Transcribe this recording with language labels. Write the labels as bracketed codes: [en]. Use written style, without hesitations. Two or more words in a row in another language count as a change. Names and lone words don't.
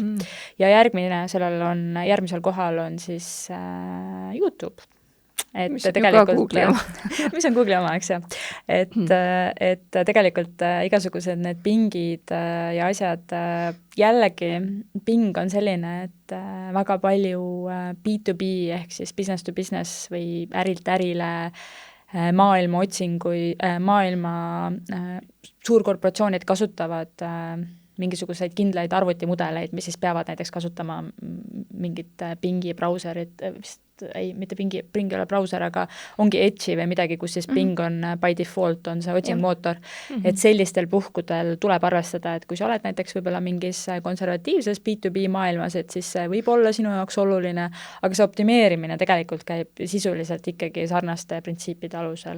[et] Ja järgmisel kohal on siis YouTube. Mis on Google'i oma. Mis on Google'i oma, eks jah. Et tegelikult igasugused need Bingid ja asjad, jällegi Bing on selline, et väga palju B2B ehk siis [en] business to business [et] või ärilt ärile maailma suurkorporatsioonid kasutavad mingisuguseid kindlaid arvutimudeleid, mis siis peavad näiteks kasutama mingit Bingi brauserit, mitte Bing ei ole brauser, aga ongi Edge'i või midagi, kus siis Bing on [en] by default, [et] on see otsingmootor, et sellistel puhkudel tuleb arvestada, et kui sa oled näiteks võib-olla mingis konservatiivses B2B maailmas, et siis see võib olla sinu jaoks oluline, aga see optimeerimine tegelikult käib sisuliselt ikkagi sarnaste printsiipide alusel.